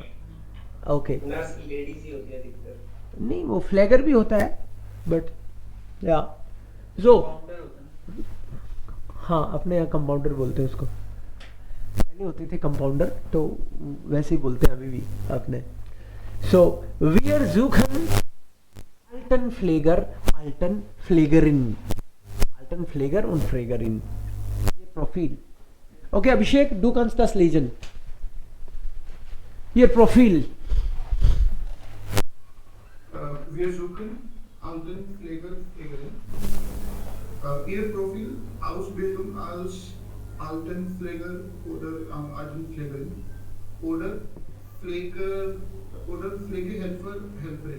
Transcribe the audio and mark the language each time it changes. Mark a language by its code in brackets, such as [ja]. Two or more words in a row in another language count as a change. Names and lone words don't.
[hi] ओके. नर्स लेडीज ही होती है अधिकतर. नहीं, वो फ्लैगर भी होता है, बट या जो Founder होता है ना. हाँ, अपने यहाँ कंपाउंडर बोलते हैं उसको. पहले होते थे कंपाउंडर, तो वैसे ही बोलते हैं अभी भी अपने. [de] So wir suchen Alten Pfleger. Alten Pflegerin. Alten Pfleger und Pflegerin. [hi] ये प्रोफाइल. ओके अभिषेक, [de] du kannst das lesen. Hier Profil. Wir suchen Altenpfleger, Pflegerin. Ihr Profil, Ausbildung als Altenpfleger oder Altenpflegerin oder Pflegehelfer, Helferin.